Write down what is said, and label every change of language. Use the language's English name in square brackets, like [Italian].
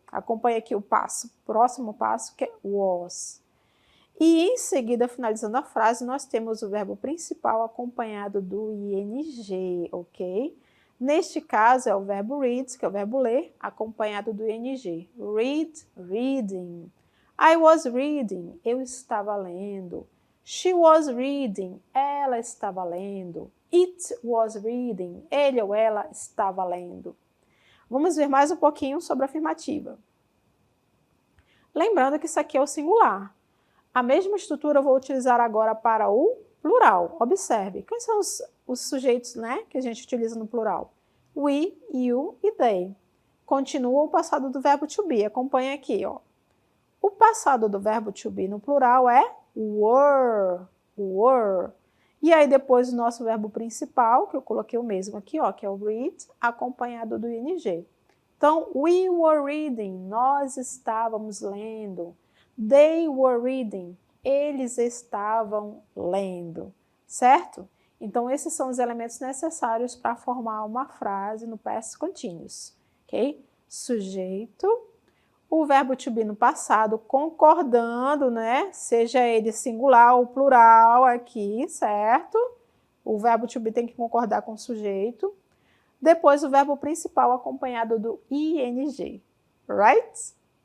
[Portuguese] Acompanhe aqui o próximo passo, que é was. E em seguida, finalizando a frase, nós temos o verbo principal acompanhado do ing, ok? Neste caso, é o verbo read, que é o verbo ler, acompanhado do ing. Read, reading. [English] I was reading, [Portuguese] eu estava lendo. [English] She was reading, [Portuguese] ela estava lendo. [English] It was reading, [Portuguese] ele ou ela estava lendo. Vamos ver mais um pouquinho sobre a afirmativa. Lembrando que isso aqui é o singular. A mesma estrutura eu vou utilizar agora para o plural. Observe, quais são os sujeitos, né, que a gente utiliza no plural? We, you e they. Continua o passado do verbo to be. Acompanha aqui, ó. O passado do verbo to be no plural é were, were. E aí depois o nosso verbo principal, que eu coloquei o mesmo aqui, ó, que é o read, acompanhado do ing. Então, [English] we were reading, [Portuguese] nós estávamos lendo. [English] They were reading, [Portuguese] eles estavam lendo, certo? Então, esses são os elementos necessários para formar uma frase no past continuous, ok? Sujeito, o verbo to be no passado concordando, né? Seja ele singular ou plural aqui, certo? O verbo to be tem que concordar com o sujeito. Depois o verbo principal acompanhado do ing, right?